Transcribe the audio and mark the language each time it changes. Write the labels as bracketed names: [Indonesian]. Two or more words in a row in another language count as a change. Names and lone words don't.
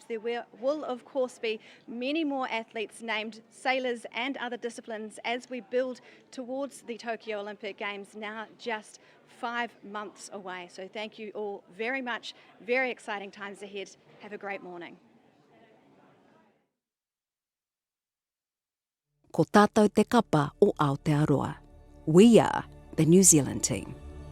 [English] There will of course be many more athletes named, sailors and other disciplines, as we build towards the Tokyo Olympic Games, now just 5 months away. So thank you all very much. Very exciting times ahead. Have a great morning. [Māori] Ko tātou te kapa o Aotearoa. [English] We are the New Zealand team.